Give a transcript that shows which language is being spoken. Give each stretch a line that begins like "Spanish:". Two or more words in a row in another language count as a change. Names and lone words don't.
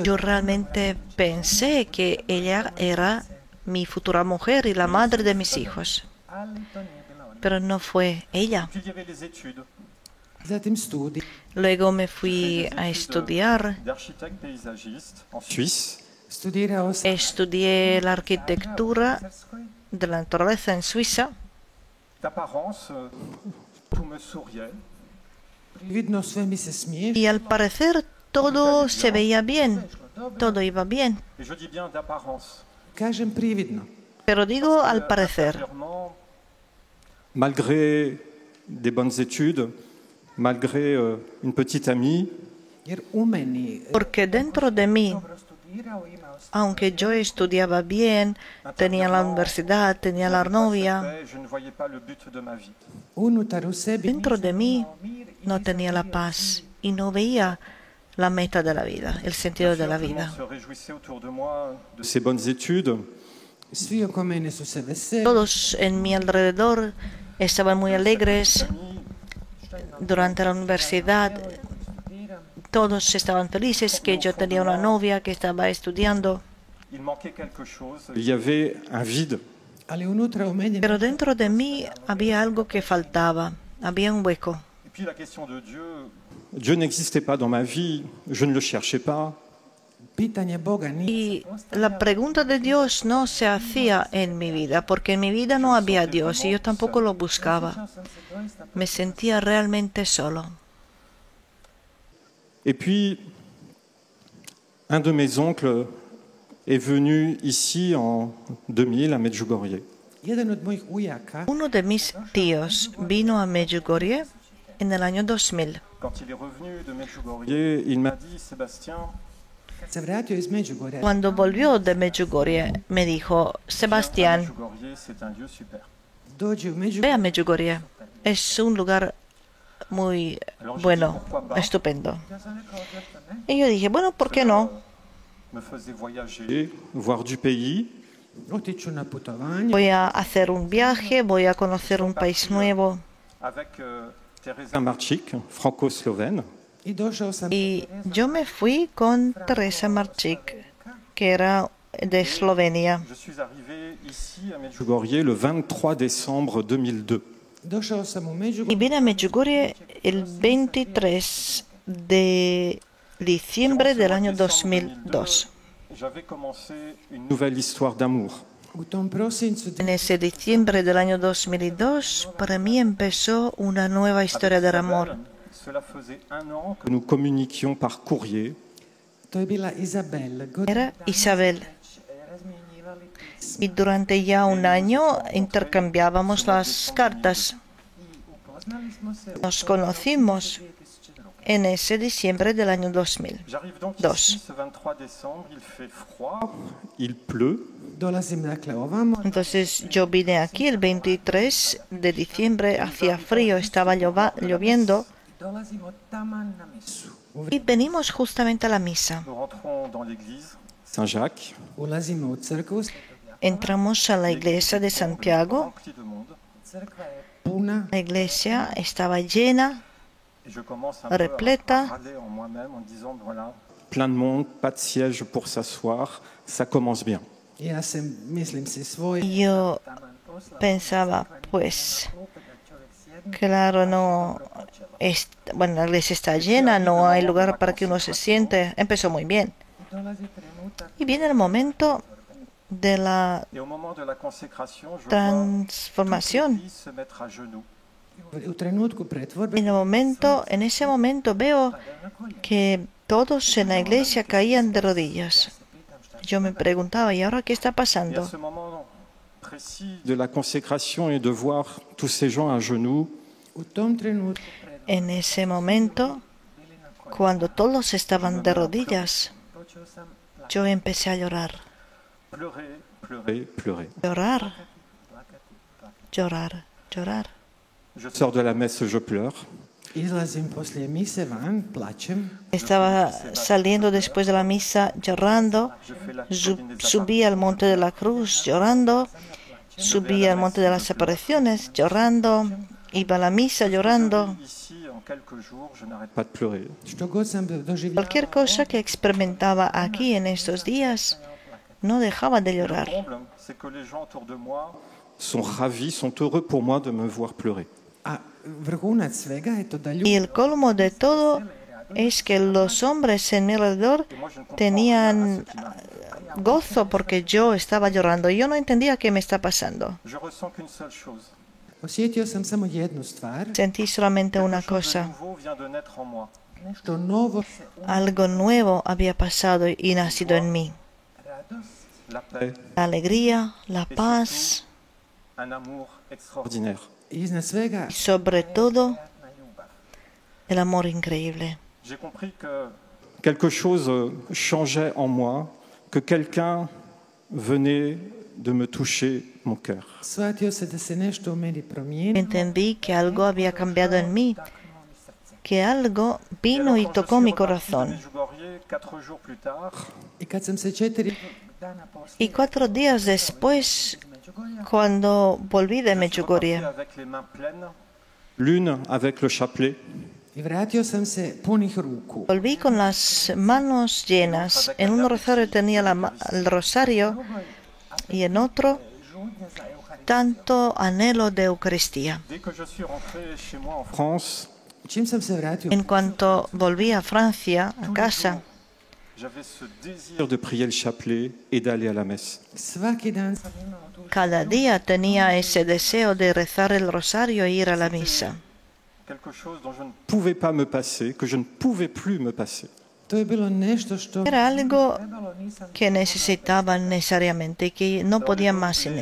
Spanish: Yo realmente pensé que ella era mi futura mujer y la madre de mis hijos,
Croatian: ali to nije bila ona.
Spanish: pero no fue ella.
French: Puis il y avait les études
Croatian: Zatim studij,
Spanish: Luego me fui a estudiar.
French: d'architecte paysagiste en Suisse.
Croatian: studirao sam
Spanish: Estudié la arquitectura
Croatian: u Švicarskoj,
Spanish: de la naturaleza en Suiza.
French: D'apparence, tout me souriait.
Croatian: prividno sve mi se smiješilo,
Spanish: Y al parecer todo se veía bien, todo iba bien.
French: Et je dis bien d'apparence.
Croatian: kažem prividno,
Spanish: Pero digo al parecer,
French: Intérieurement, malgré des bonnes études, malgré une petite amie,
Croatian: jer u meni
Spanish: porque dentro de mí,
Croatian: dobro studirao, imao sam
Spanish: aunque yo estudiaba bien, tenía la universidad, tenía la novia,
French: je ne voyais pas le but de ma vie.
Croatian: unutar u sebi
Spanish: dentro de mí
Croatian: imao mir i no nisam
Spanish: tenía la
Croatian: živio
Spanish: paz y no veía la meta de la vida, el sentido de la
French: Tout le
Spanish: vida.
French: monde se réjouissait autour de moi de ces bonnes études.
Croatian: svi oko mene su se veselili,
Spanish: Todos en mi alrededor estaban muy alegres.
French: Amis,
Spanish: Durante la universidad
Croatian: studiram,
Spanish: todos estaban felices, que yo tenía una novia que estaba estudiando.
French: Il manquait quelque chose. Il y avait un vide.
Croatian: Ali unutra u meni
Spanish: Pero dentro de mí había algo que faltaba, había un hueco.
French: Et puis la question de Dieu, Dieu n'existait pas dans ma vie, je ne le cherchais pas.
Croatian: pitanje Boga nije
Spanish: Y la pregunta de Dios no se hacía en mi vida, porque en mi vida no había Dios y yo tampoco lo buscaba. Me sentía realmente solo.
French: Et puis, un de mes oncles est venu ici en 2000 à Medjugorje.
Croatian: jedan od mojih ujaka.
Spanish: Uno de mis tíos vino a Medjugorje en el año 2000.
French: Quand il est revenu de Medjugorje, il m'a dit, Sébastien,
Croatian: Kad se vratio iz Međugorja,
Spanish: Cuando volvió de Medjugorje, me dijo, Sebastián,
French: Medjugorje, c'est un lieu super.
Croatian: dođi u ve Međugorje.
Spanish: a Medjugorje. Es un lugar muy bueno, estupendo. Y yo dije, bueno, ¿por qué no?
French: Me faisait voyager, voir du pays.
Croatian: Otiću na putovanje.
Spanish: Voy a hacer un viaje, voy a conocer un país nuevo.
French: Avec Teresa Marčík, franco-slovène.
Croatian: I došao sam
Spanish: Y yo me fui con Teresa Marčík, que era de Eslovenia.
French: Je suis arrivé ici à Medjugorje le 23 décembre 2002.
Croatian: Došao sam u
Spanish: Y
Croatian: Međugorje
Spanish: vine a Medjugorje el 23 de diciembre del año 2002.
French: J'avais commencé une nouvelle histoire d'amour.
Croatian: u tom prosincu
Spanish: En ese diciembre del año 2002, para mí empezó una nueva historia del amor.
French: Cela faisait un an que nous communiquions par courrier.
Croatian: to je bila Izabel.
Spanish: Era Isabel. Y durante ya un año intercambiábamos las cartas. Nos conocimos en ese diciembre del año 2000.
French: J'arrive donc
Spanish: Dos.
French: ici ce 23 décembre, il fait froid, il pleut.
Croatian: Dolazim dakle ovamo.
Spanish: Entonces yo vine aquí el 23 de diciembre, hacía frío, estaba lloviendo
Croatian: Dolazimo taman na misu.
Spanish: y venimos justamente a la misa.
French: Nous rentrons dans l'église Saint-Jacques,
Croatian: Ulazimo u crkvu.
Spanish: Entramos a la iglesia de Santiago.
French: remplie de monde,
Croatian: Crkva je puna.
Spanish: La iglesia estaba llena,
French: et je commence un
Spanish: Repleta.
French: peu à râler en moi-même en disant voilà, plein de monde, pas de siège pour s'asseoir, ça commence bien.
Croatian: Ja se mislim si svoj.
Spanish: y yo pensaba, pues, claro, no, bueno, la iglesia está llena, no hay lugar para que uno se siente. Empezó muy bien.
Croatian: Dolazi trenutak
Spanish: Y viene el momento de la
French: Et au moment de la consécration, je vois
Spanish: transformación.
French: l'église se mettre à genoux.
Croatian: u trenutku pretvorbe
Spanish: En ese momento veo que todos en la iglesia caían de rodillas. Yo me preguntaba, ¿y ahora qué está
French: Et à
Spanish: pasando?
French: ce moment précis de la consécration et de voir tous ces gens à genoux,
Croatian: u tom trenutku
Spanish: En ese momento, cuando todos estaban de rodillas,
Croatian: počeo sam
Spanish: yo empecé a llorar,
French: pleurer, pleurer, pleurer.
Spanish: llorar, llorar, llorar.
French: Je sors de la messe, je pleure.
Croatian: izlazim poslije mise van, plačem.
Spanish: Estaba saliendo después de la misa llorando,
French: Je fais la
Spanish: subí al monte de la cruz llorando, subí al monte de las apariciones llorando, iba a la misa llorando.
French: Ici, en quelques jours, je n'arrête pas de pleurer.
Croatian: Što god sam doživljavao,
Spanish: Cualquier cosa que experimentaba aquí en estos días, no dejaba de
French: Le
Spanish: llorar.
French: comble, c'est que les gens autour de moi sont ravis, sont heureux pour moi de me voir pleurer.
Croatian: a vrhunac svega je to da
Spanish: Y
Croatian: ljudi
Spanish: el colmo de todo es que los hombres en mi alrededor
French: Et moi, je ne comprends rien à
Spanish: tenían
French: ce qui m'arrive.
Spanish: gozo porque yo estaba llorando. Yo no entendía qué me está pasando.
French: Je ressens qu'une seule chose.
Croatian: osjetio sam samo jednu stvar,
Spanish: Sentí solamente una
French: Quelque chose de
Spanish: cosa.
French: nouveau vient de naître en moi.
Croatian: što novo
Spanish: Algo nuevo había pasado y nacido en mí.
Croatian: radost,
French: La paix,
Spanish: La alegría, la paz
French: un amour extraordinaire.
Croatian: i iznad svega
Spanish: y sobre todo
Croatian: na ljubav.
Spanish: el amor increíble.
French: J'ai compris que quelque chose changeait en moi, que quelqu'un venait de me toucher mon cœur.
Croatian: Shvatio se da se nešto u meni promijenilo,
Spanish: Entendí que algo había cambiado en mí,
Croatian: taknulo mi srce.
Spanish: que algo
French: Et
Spanish: vino
French: alors,
Spanish: y
French: quand je
Spanish: tocó
French: suis
Spanish: mi
French: reparti de
Spanish: corazón.
French: Medjugorje, 4 jours plus tard,
Croatian: I kad sam se 4 dana
Spanish: Y
Croatian: poslije
Spanish: 4 días después,
Croatian: iz Međugorja,
Spanish: cuando volví de
French: je suis reparti
Spanish: Medjugorje,
French: avec les mains pleines, l'une avec le chapelet,
Croatian: I vratio sam se punih ruku.
Spanish: Volví con las manos llenas. En un rosario tenía el rosario y en otro tanto anhelo de Eucaristía.
French: Dès que je suis rentré chez moi en France,
Croatian: Čim sam se vratio,
Spanish: En cuanto volví a Francia, a casa,
French: j'avais ce désir de prier le chapelet et d'aller à la messe.
Croatian: svaki dan
Spanish: cada día tenía ese deseo de rezar el rosario e ir a la misa.
French: Quelque chose dont je ne pouvais pas me passer, que je ne pouvais plus me passer.
Croatian: to je bilo nešto što
Spanish: Era algo que necesitaba necesariamente y que no podía más sin